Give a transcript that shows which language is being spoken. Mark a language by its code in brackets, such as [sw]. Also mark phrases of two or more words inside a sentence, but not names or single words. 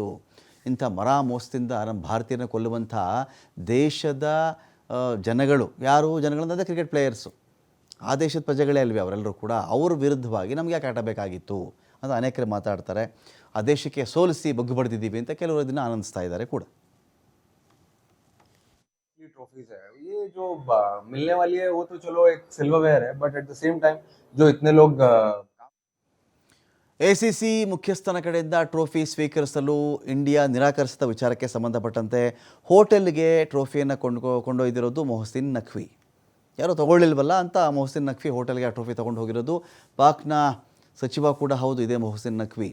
[kn] ಇಂಥ ಮೋಸದಿಂದ ನಮ್ಮ ಭಾರತೀಯರನ್ನ ಕೊಲ್ಲುವಂಥ ದೇಶದ ಜನಗಳು ಯಾರು ಜನಗಳಂದರೆ [en] cricket players, [kn] ಆ ದೇಶದ ಪ್ರಜೆಗಳೇ ಅಲ್ವೇ ಅವರೆಲ್ಲರೂ ಕೂಡ. ಅವ್ರ ವಿರುದ್ಧವಾಗಿ ನಮಗೆ ಯಾಕೆ ಆಟಬೇಕಾಗಿತ್ತು ಅಂತ ಅನೇಕರು ಮಾತಾಡ್ತಾರೆ. ಆ ದೇಶಕ್ಕೆ ಸೋಲಿಸಿ ಬಗ್ಗು ಬಡ್ದಿದ್ದೀವಿ ಅಂತ ಕೆಲವರು ಇದನ್ನು ಆನಂದಿಸ್ತಾ ಇದ್ದಾರೆ ಕೂಡ. [hi] ट्रॉफीज है ये जो मिलने वाली है वो तो चलो एक सिल्वरवेयर है, [en] but at the same time [hi] जो इतने लोग [kn] ACC ಮುಖ್ಯಸ್ಥನ ಕಡೆಯಿಂದ ಟ್ರೋಫಿ ಸ್ವೀಕರಿಸಲು ಇಂಡಿಯಾ ನಿರಾಕರಿಸಿದ ವಿಚಾರಕ್ಕೆ ಸಂಬಂಧಪಟ್ಟಂತೆ ಹೋಟೆಲ್ಗೆ ಟ್ರೋಫಿಯನ್ನು ಕೊಂಡೊಯ್ದಿರೋದು ಮೊಹಸಿನ್ ನಖ್ವಿ. ಯಾರೋ ತೊಗೊಳ್ಳಿಲ್ವಲ್ಲ ಅಂತ ಮೊಹಸಿನ್ ನಖ್ವಿ ಹೋಟೆಲ್ಗೆ ಆ ಟ್ರೋಫಿ ತೊಗೊಂಡು ಹೋಗಿರೋದು. ಪಾಕ್ನ ಸಚಿವ ಕೂಡ ಹೌದು ಇದೇ ಮೊಹಸಿನ್ ನಖ್ವಿ.